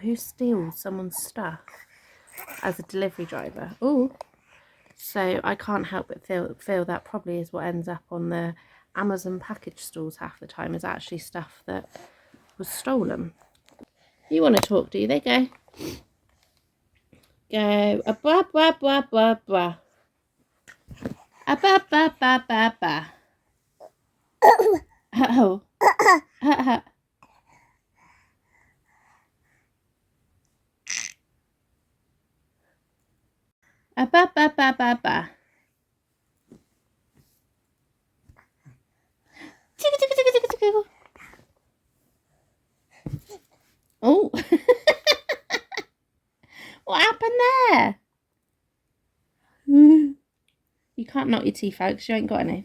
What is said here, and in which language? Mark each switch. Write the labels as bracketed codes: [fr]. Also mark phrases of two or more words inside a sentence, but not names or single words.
[en] Who steals someone's stuff as a delivery driver? Oh, so I can't help but feel that probably is what ends up on the Amazon package stores half the time, is actually stuff that was stolen. You want to talk, do you? They go. Go. Ba ba ba ba ba. Ba ba ba ba ba. Oh. Ba ba ba ba ba. Oh. What happened there? You can't knock your teeth out because you ain't got any.